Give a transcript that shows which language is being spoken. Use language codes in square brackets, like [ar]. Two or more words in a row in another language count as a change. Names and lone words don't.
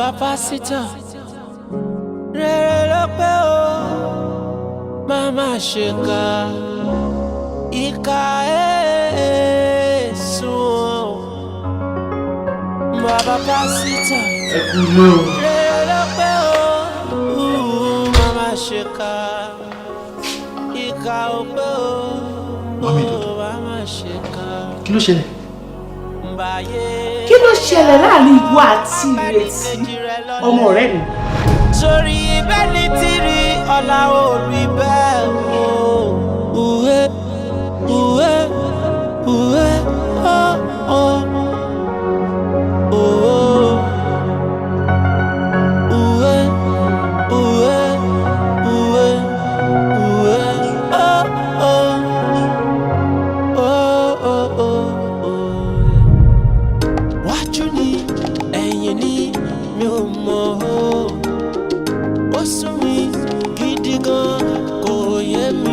[yo] pásítọ̀ rere ló pé o má má ṣe ká ìkà èèsùn o bàbá pásítọ̀ rere ló pé o má má ṣe ká ìkà ò pé o má má ṣe ká. Kí ló ṣẹlẹ̀? Kí ló ṣẹlẹ̀ láàrin ìwọ àti Ìrètí ọmọ ọ̀rẹ́ mi? Sórí ibẹ̀ ní tìrì ọ̀la orí bẹ́ẹ̀ o. Uwe uwe uwe oh oh oh. Uwe uwe uwe uwe oh oh oh oh oh. Wájú ni ẹ̀yìn ni mi ò mọ̀ o. Ó sún mi gidi gan kò yé mi.